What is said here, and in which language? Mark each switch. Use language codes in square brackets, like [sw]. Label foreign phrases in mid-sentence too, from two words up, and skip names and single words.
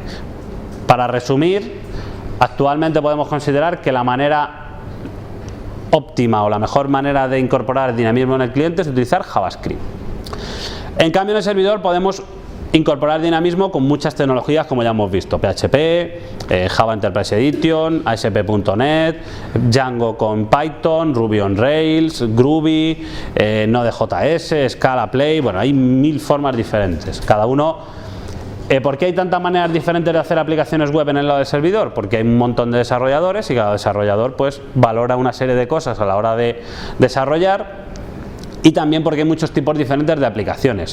[es] Para resumir, actualmente podemos considerar que la manera óptima o la mejor manera de incorporar dinamismo en el cliente es utilizar JavaScript. En cambio, en el servidor podemos incorporar dinamismo con muchas tecnologías, como ya hemos visto: PHP, Java Enterprise Edition, ASP.NET, Django con Python, Ruby on Rails, Groovy, Node.js, Scala Play. Bueno, hay 1000 formas diferentes, cada uno. ¿Por qué hay tantas maneras diferentes de hacer aplicaciones web en el lado del servidor? Porque hay un montón de desarrolladores y cada desarrollador pues valora una serie de cosas a la hora de desarrollar. Y también porque hay muchos tipos diferentes de aplicaciones.